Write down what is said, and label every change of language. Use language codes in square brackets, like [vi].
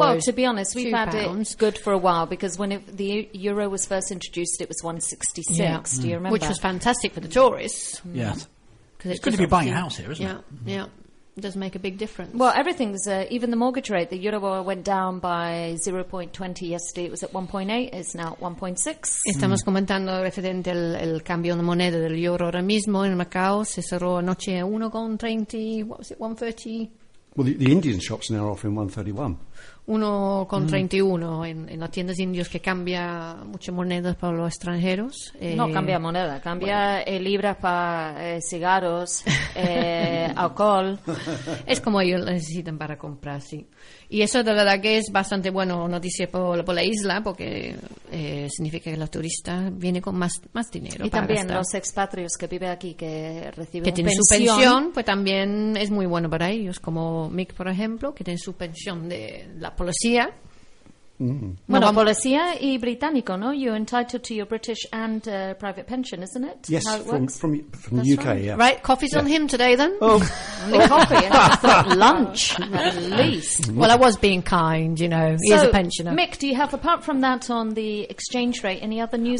[en] Well, to be honest, we've had it good for a while because when the Euro was first introduced, it was 166. Yeah. Do you remember? Which was fantastic for the tourists. Mm. Yes. It's good to be buying a house here, isn't it? Yeah, yeah. It does make a big difference. Well, everything's, even the mortgage rate, the Euro went down by 0.20 yesterday. It was at 1.8, it's now at 1.6. [es] Estamos comentando referente al cambio de moneda del Euro ahora mismo en Macao. Se cerró anoche a 1.30, [en] what was it, [es] 1.30? [en] Well, the Indian shops are now offering 1.31. [es] 1.31 en las tiendas indios que cambia muchas monedas para los extranjeros. No cambia moneda, cambia libras para cigarros, alcohol. Es como ellos necesitan para comprar, sí. Y eso de verdad que es bastante bueno noticia por la isla, porque significa que los turistas vienen con más dinero. Y para también gastar. Los expatrios que viven aquí, que reciben que tienen pensión. Su pensión, pues también es muy bueno para ellos, como Mick, por ejemplo, que tiene su pensión de la policía. Mm. Bueno, policía y británico, ¿no? [en] You're entitled to your British and private pension, isn't it? Yes, from the UK, yeah. Right, coffee's on him today then? Only coffee, and I thought lunch, at least. Well, I was being kind, you know. So, he is a pensioner. Mick, do you have, apart from that, on the exchange rate, any other news?